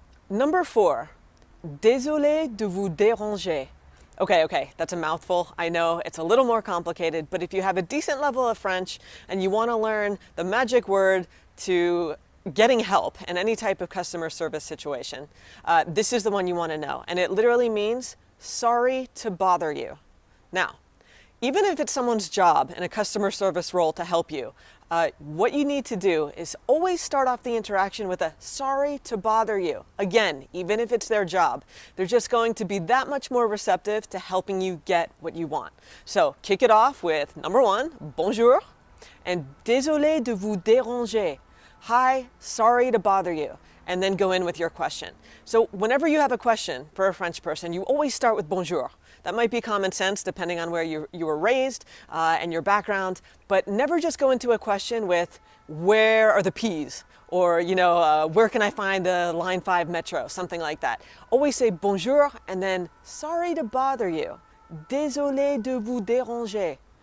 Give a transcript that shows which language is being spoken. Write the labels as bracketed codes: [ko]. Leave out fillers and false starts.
[en] Number four, [fr] désolé de vous déranger. [en] Okay, that's a mouthful. I know it's a little more complicated, but if you have a decent level of French and you want to learn the magic word to getting help in any type of customer service situation, this is the one you want to know. And it literally means sorry to bother you. Now, even if it's someone's job in a customer service role to help you, what you need to do is always start off the interaction with a sorry to bother you. Again, even if it's their job, they're just going to be that much more receptive to helping you get what you want. So kick it off with number one, bonjour, and [fr] désolé de vous déranger. [en] Hi, sorry to bother you. And then go in with your question. So whenever you have a question for a French person, you always start with bonjour. That might be common sense depending on where you were raised and your background, but never just go into a question with where are the P's or, where can I find the line 5 metro, something like that. Always say bonjour and then sorry to bother you. [fr] Désolé de vous déranger.